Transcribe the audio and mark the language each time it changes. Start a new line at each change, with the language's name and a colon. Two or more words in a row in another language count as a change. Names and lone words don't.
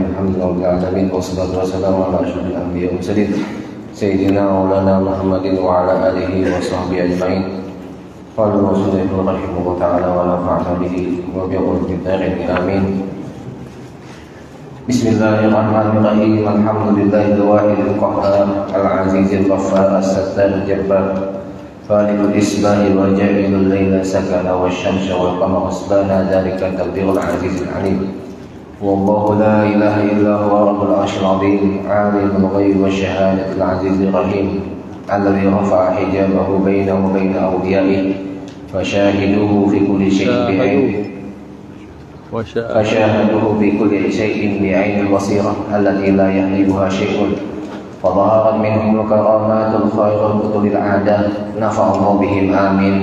Arabic: الحمد لله رب العالمين والصلاة والسلام على أشرف الأنبياء والمرسلين سيدنا مولانا محمد وعلى آله وصحبه أجمعين. قال رسول الله رحمه الله تعالى ونفعنا به وبعلوم الدارين آمين. بسم الله الرحمن الرحيم. الحمد لله الواحد القهار العزيز الغفار الستار الجبار فالق الإصباح وجاعل الليل سكنا والشمس والقمر حسبانا ذلك تقدير العزيز العليم. والله لا إله إلا هو رب العرش العظيم عالم الغيب والشهادة العزيز الرحيم الذي رفع حجابه بينه وبين أوليائه فشاهدوه في كل شيء بعين بعين البصيرة التي لا يحجبها شيء فظهرت منهم الكرامات الخير البطل العادة نفع الله بهم آمين.